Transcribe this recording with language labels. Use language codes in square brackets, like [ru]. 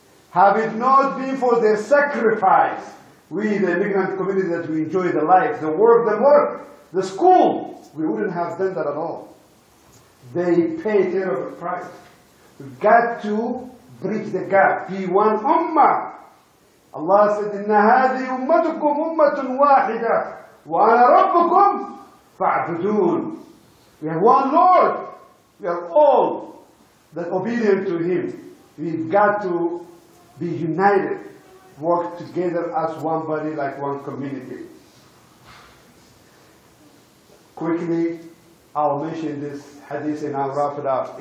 [en] Have it not been for their sacrifice, we, the immigrant community, that we enjoy the life, the work, the school, we wouldn't have done that at all. They pay a terrible price. We've got to bridge the gap. Be one ummah. Allah said, [ar] إِنَّ هَذِهِ أُمَّتُكُمْ أُمَّةٌ وَاحِدَةٌ وَأَنَا رَبُّكُمْ فَاعْبُدُونَ. [en] We have one Lord. We are all that obedient to Him. We've got to be united, work together as one body, like one community. Quickly, I'll mention this hadith and I'll wrap it up.